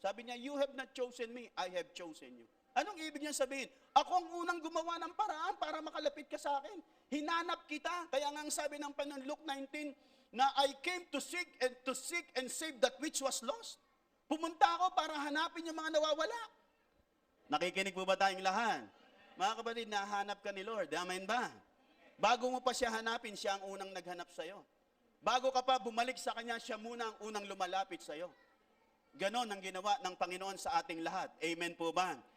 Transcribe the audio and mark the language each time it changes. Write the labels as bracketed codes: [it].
[tl] Sabi niya, [en] you have not chosen me, I have chosen you. [tl] Anong ibig niya sabihin? Ako ang unang gumawa ng paraan para makalapit ka sa akin. Hinanap kita. Kaya nga ang sabi ng Panginoon, [en] Luke 19, na I came to seek and save that which was lost. [tl] Pumunta ako para hanapin yung mga nawawala. Nakikinig po ba tayong lahat? Mga kapatid, nahanap ka ni Lord. Amen ba? Bago mo pa siya hanapin, siya ang unang naghanap sa iyo. Bago ka pa bumalik sa Kanya, siya muna ang unang lumalapit sa iyo. Ganon ang ginawa ng Panginoon sa ating lahat. Amen po ba?